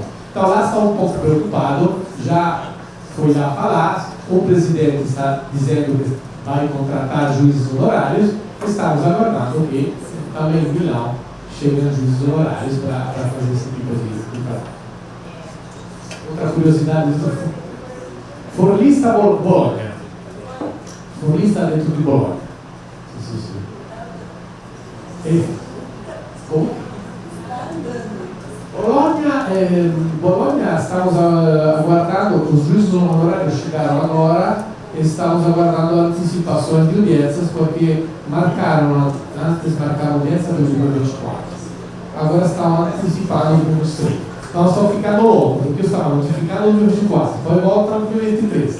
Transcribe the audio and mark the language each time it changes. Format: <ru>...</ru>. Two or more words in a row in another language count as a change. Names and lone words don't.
<pt>Então, lá está um pouco preocupado, já foi lá falar, o presidente está dizendo que vai contratar juízes honorários, estamos aguardando que também em Milão cheguem juízes honorários para fazer esse tipo de trabalho. Outra curiosidade, Forlista Bologna. Forlista dentro de Bologna. Bologna, estamos aguardando, os juízes honorários chegaram agora, estamos aguardando antecipações de audiências, porque antes marcaram audiência para 2024. Agora estão antecipando para 2023. Então estão ficando loucos, porque estavam notificando em 2024, depois voltam em 2023.</pt>